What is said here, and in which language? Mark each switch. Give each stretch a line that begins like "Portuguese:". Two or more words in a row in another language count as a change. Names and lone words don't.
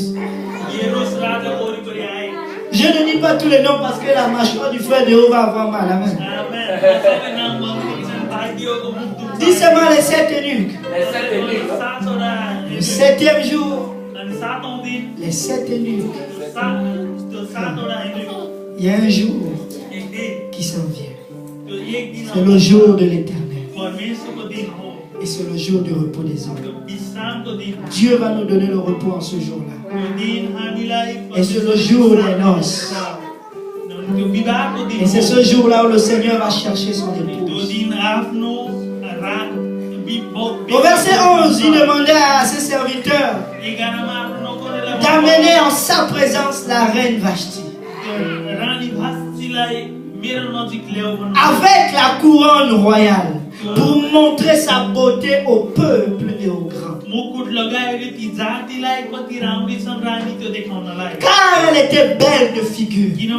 Nepali: यरुस राजाको वरिपरि आए
French: Je ne dis pas tous les noms parce que la mâchoire du frère de haut va avoir mal. Amen.
Nepali: आमेन सबै नाम भन्नु किनभने भाइदियोको मुख दुख्छ
French: Dis seulement les 7 eunuques.
Nepali: सातवटा
French: Le 7e jour,
Nepali: अनि सातौं दिन
French: les 7 eunuques.
Nepali: त्यो सातवटा हेर्नु
French: Il y a un jour
Nepali: एक दिन
French: qui s'en vient.
Nepali: त्यो एक दिन
French: C'est le jour de l'éternel.
Nepali: परमेश्वरको दिन हो
French: Et c'est le jour du repos des hommes.
Nepali: त्यो विश्रामको दिन हो
French: Dieu va nous donner le repos en ce jour-là.
Nepali: त्यो दिन हामीलाई
French: Et c'est le jour des noces.
Nepali: त्यो विवाहको दिन
French: Et c'est ce jour-là où le Seigneur va chercher son
Nepali: त्यो
French: épouse.
Nepali: दिन आफ्नो
French: Au verset 11, il demandait à ses serviteurs
Nepali: 11 मा आफ्नो नोकरलाई
French: d'amener en sa présence la reine Vashti. Avec la couronne royale, pour montrer sa beauté au peuple et aux grands. Car elle était belle de figure.